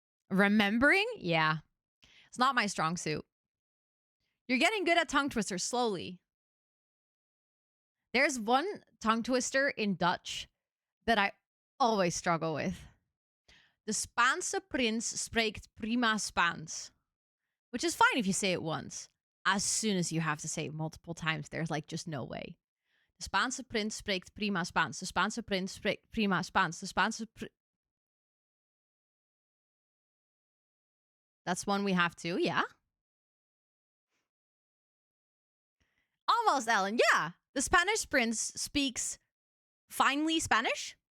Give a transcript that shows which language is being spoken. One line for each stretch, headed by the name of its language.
English: Remembering? Yeah. It's not my strong suit. You're getting good at tongue twisters slowly. There's one tongue twister in Dutch that I always struggle with.
Dutch: De Spaanse prins spreekt prima Spaans.
English: Which is fine if you say it once. As soon as you have to say it multiple times, there's like just no way.
Dutch: De Spaanse prins spreekt prima Spaans. De Spaanse prins spreekt prima Spaans. De Spaanse
English: That's one we have to, yeah. Almost, Ellen, yeah. The Spanish prince speaks finely Spanish.